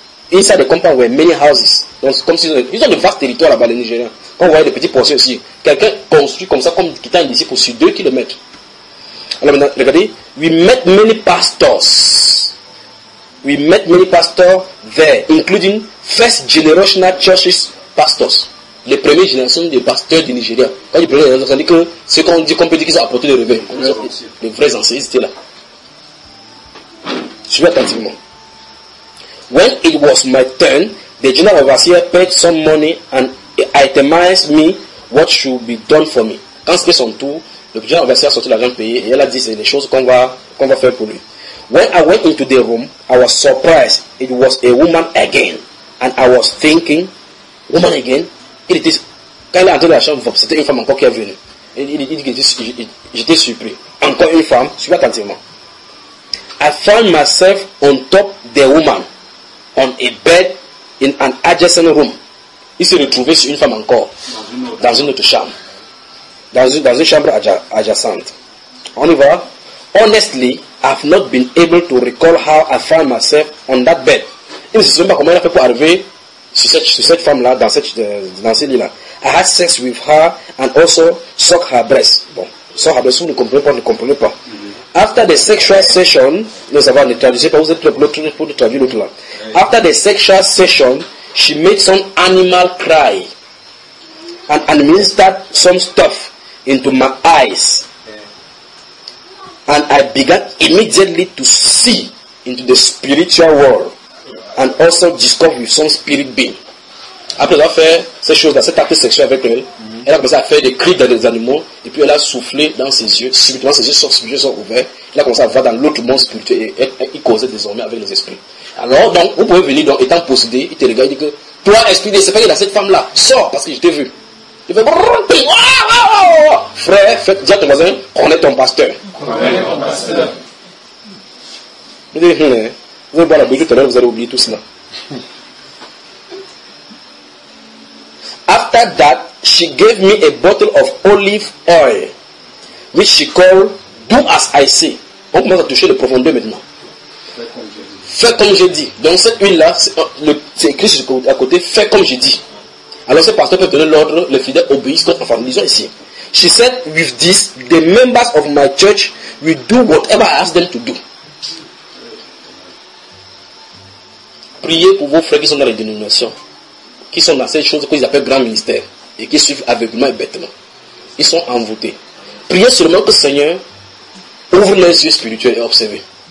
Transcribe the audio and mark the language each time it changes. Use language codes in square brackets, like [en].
[en] Inside the compound were many houses. [fr] Donc comme si ils ont de vastes territoires là-bas, les Nigériens. Quand vous voyez des petits portions aussi. Quelqu'un construit comme ça, comme quittant un disciple sur 2 km. Alors maintenant, regardez. [en] We met many pastors there, including first generation churches pastors. [fr] Les premières générations des pasteurs du Nigeria. Quand les premières générations, ça dit que ce qu'on dit, qu'on peut dire qu'ils ont apporté le réveil. Les vrais anciens, ils étaient là. Suivez attentivement. [en] When it was my turn, the general overseer paid some money and itemized me what should be done for me. [fr] Quand c'était son tour, le general overseer a sorti l'argent payé et elle a dit c'est les choses qu'on va faire pour lui. [en] When I went into the room, I was surprised. It was a woman again. And I was thinking, woman again? [fr] Il était, quand elle est entrée dans la chambre, c'était une femme encore qui est venue. Il dit, j'étais surpris. Encore une femme, suivez attentivement. [en] I found myself on top the woman, on a bed in an adjacent room. [fr] Il s'est retrouvé sur une femme encore, dans une autre chambre. Dans une chambre adjacente. On y va. [en] Honestly, I've not been able to recall how I found myself on that bed. [fr] Il ne se souvient pas comment il a fait pour arriver sur cette femme-là, dans ce lit-là. [en] I had sex with her and also suck her breast. [fr] Bon, [en] suck her breast, [fr] vous ne comprenez pas, vous ne comprenez pas. Mm-hmm. [en] After the sexual session, [fr] nous avons ne traduisez pas, vous êtes l'autre pour le traduire l'autre là. [en] After the sexual session, she made some animal cry and administered some stuff into my eyes. And I began immediately to see into the spiritual world and also discover with some spirit being. [fr] Après avoir fait ces choses-là, cet acte sexuel avec elle, mm-hmm. elle a commencé à faire des cris dans les animaux et puis elle a soufflé dans ses yeux. Subitement, ses yeux sont ouverts. Elle a commencé à voir dans l'autre monde spirituel et il causait désormais avec les esprits. Alors, donc, vous pouvez venir, donc, étant possédé, il te regarde, il dit que toi, esprit, c'est pas qu'il y a cette femme-là, sors parce que je t'ai vu. Il fait brrr, brrr, brrr, brrr, brrr, brrr. Frère, dis à ton voisin, connais ton pasteur. Connais ton pasteur. Vous allez boire la bouche tout à l'heure, vous allez oublier tout cela. [en] After that, she gave me a bottle of olive oil, which she called Do As I Say. [fr] On commence à toucher le profondeur maintenant. Fais comme je dis. Donc cette huile-là, c'est écrit sur le côté, fais comme je dis. Alors ce pasteur peut donner l'ordre, les fidèles obéissent contre la femme. Lisons ici. [en] She said, with this, the members of my church will do whatever I ask them to do. [fr] Priez pour vos frères qui sont dans les dénominations, qui sont dans ces choses qu'ils appellent grand ministère et qui suivent aveuglement et bêtement. Ils sont envoûtés. Priez seulement que le Seigneur ouvre les yeux spirituels et observez.